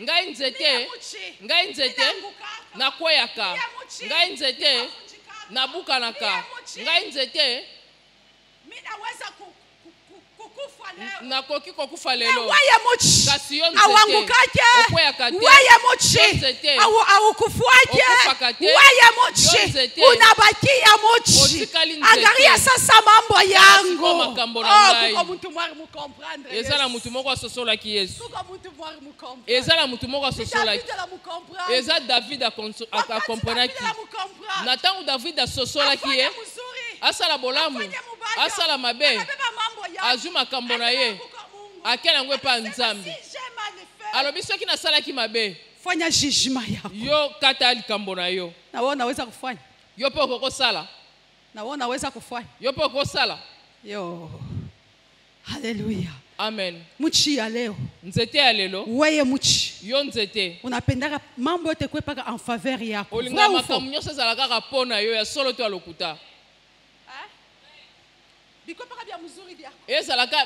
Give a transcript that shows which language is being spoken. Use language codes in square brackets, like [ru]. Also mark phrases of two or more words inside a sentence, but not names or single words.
[ln] ngai nzete nakweyaka ngai nzete nabukanaka ngai nzete nakoki kokufa lelo kasi yo nzete okweyaka te [sw] unabakia muchi angalia sasa mambo yangu [ln] ezala mutu moko asosolaki Yesu ezala mutu moko asosolaki eza David akomprenaki na ntango David asosolaki ye asala bolamu asala mabe azwi makambo na ye akela yango epa Nzambe alobi soki nasalaki mabe [sw] fanya jugement yako [ln] yo kata likambo na yo [sw] na wewe unaweza kufanya [ln] yo pe okokosala [sw] na wewe unaweza kufanya [ln] yo pe okokosala yo haleluya amen [sw] muchi ya leo [ln] nzete ya lelo [sw] wewe muchi [ln] yo nzete [sw] unapendaka mambo yote kwepaka [fr] en faveur [sw] yako [ln] olinga makambo nyonso ezalaka kaka na yo ya solo to ya lokuta ezalaka